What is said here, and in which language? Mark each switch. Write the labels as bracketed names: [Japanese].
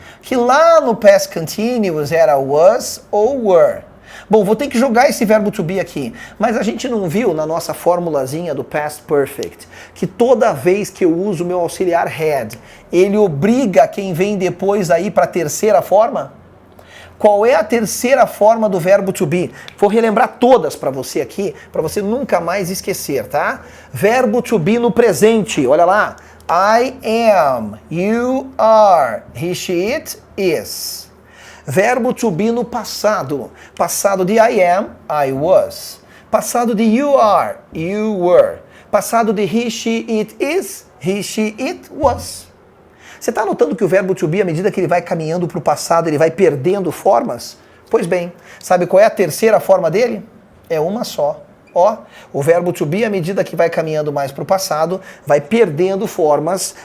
[Portuguese] Que lá no past continuous era was ou were. Bom, vou ter que jogar esse verbo to be aqui. Mas a gente não viu na nossa formulazinha do past perfect que toda vez que eu uso o meu auxiliar had, ele obriga quem vem depois aí para a terceira forma? Qual é a terceira forma do verbo to be? Vou relembrar todas para você aqui, para você nunca mais esquecer, tá? Verbo to be no presente, olha lá. [English] I am, you are, he, she, it, is. Verbo to be no passado. [Portuguese] Passado de [English] I am, I was. [Portuguese] Passado de [English] you are, you were. [Portuguese] Passado de [English] he, she, it, is, he, she, it, was. [Portuguese] Você está notando que o verbo to be, à medida que ele vai caminhando para o passado, ele vai perdendo formas? Pois bem, sabe qual é a terceira forma dele? É uma só. O verbo to be, à medida que vai caminhando mais para o passado, vai perdendo formas.